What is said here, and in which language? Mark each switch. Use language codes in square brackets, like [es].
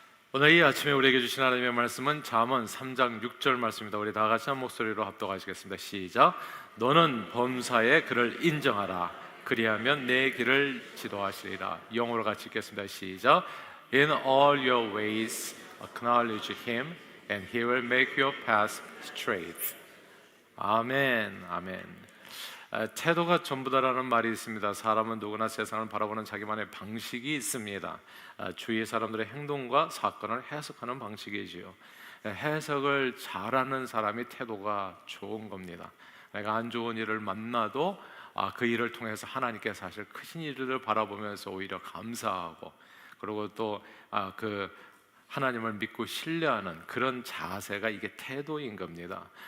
[ko] 오늘 이 아침에 우리에게 주신 하나님의 말씀은 잠언 3장 6절 말씀입니다. 우리 다 같이 한 목소리로 합독하시겠습니다. 시작. 너는 범사에 그를 인정하라. 그리하면 내 길을 지도하시리라. 영어로 같이 읽겠습니다. 시작. [en] In all your ways acknowledge him and he will make your path straight. [ko] 아멘. 아멘. 태도가 전부다라는 말이 있습니다. 사람은 누구나 세상을 바라보는 자기만의 방식이 있습니다. 주위의 사람들의 행동과 사건을 해석하는 방식이지요. 해석을 잘하는 사람이 태도가 좋은 겁니다. 내가 안 좋은 일을 만나도 그 일을 통해서 하나님께서 사실 크신 일을 바라보면서 오히려 감사하고, 그리고 또 하나님을 믿고 신뢰하는 그런 자세가 이게 태도인 겁니다.